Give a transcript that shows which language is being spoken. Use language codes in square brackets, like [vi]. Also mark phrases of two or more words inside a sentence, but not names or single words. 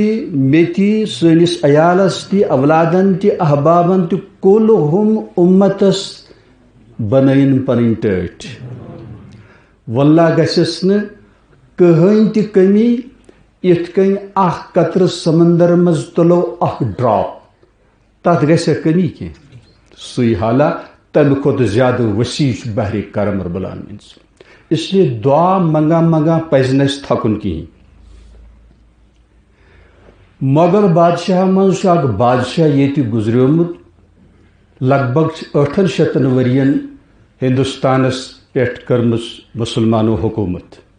[ks] مےٚ تہِ سٲنِس عیالس تہِ اولادن تہِ احبابن تہِ کُلہُم اُمتس بنٲیِن پنٕنۍ ٹٲٹھۍ واللہ گژھٮ۪س نہٕ کٕہٕنۍ تہِ کٔمی یِتھ کٔنۍ اکھ قطرٕ سمندر منٛز تُلو اکھ ڈراپ تتھ گژھِ کٔمی کینٛہہ سُے حالہ تمہِ کھۄتہٕ زیادٕ وسیع چھُ بحرِ کرم [ar] رب العالمیٖن [ur] اس لیے [ks] دعا منگان منگان پزِ نہٕ اَسہِ تھکُن کِہیٖنۍ مۄغل بادشاہ منٛز چھُ اکھ بادشاہ ییٚتہِ گُزریومُت [ur] لگ بگ [ks] 800 ؤرین ہندوستانس پٮ۪ٹھ کٔرمٕژ مُسلمانو حکوٗمت